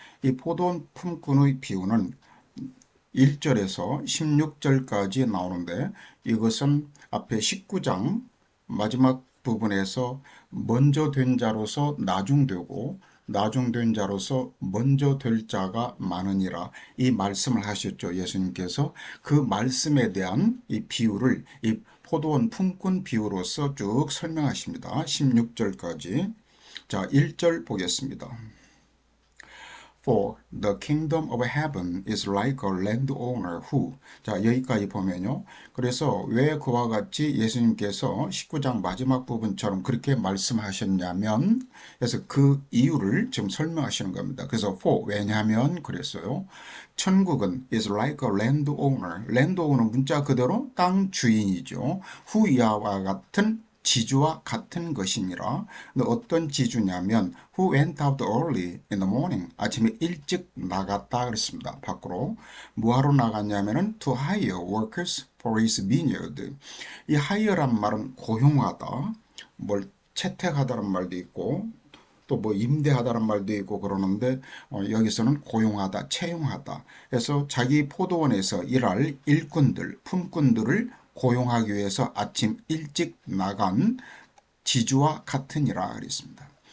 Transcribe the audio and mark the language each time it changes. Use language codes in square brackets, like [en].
[ko] 이 포도원 품꾼의 비유는 1절에서 16절까지 나오는데 이것은 앞에 19장 마지막 부분에서 먼저 된 자로서 나중되고 나중된 자로서 먼저 될 자가 많으니라 이 말씀을 하셨죠. 예수님께서 그 말씀에 대한 이 비유를 이 포도원 품꾼 비유로서 쭉 설명하십니다. 16절까지. 자, 1절 보겠습니다. [en] For the kingdom of heaven is like a landowner who. [ko] 자, 여기까지 보면요. 그래서 왜 그와 같이 예수님께서 19장 마지막 부분처럼 그렇게 말씀하셨냐면, 그래서 그 이유를 지금 설명하시는 겁니다. 그래서 for, 왜냐하면 그랬어요. 천국은 [en] is like a landowner. [ko] landowner 문자 그대로 땅 주인이죠. who 이하와 같은 지주와 같은 것이니라. 어떤 지주냐면 [en] who went out early in the morning. [ko] 아침에 일찍 나갔다 그랬습니다. 밖으로. 뭐하러 나갔냐면은 [en] to hire workers for his vineyard. [ko] 이 hire란 말은 고용하다, 뭘 채택하다는 말도 있고 또 뭐 임대하다는 말도 있고 그러는데 여기서는 고용하다, 채용하다. 그래서 자기 포도원에서 일할 일꾼들, 품꾼들을 고용하기 위해서 아침 일찍 나간 지주와 같으니라 그랬습니다.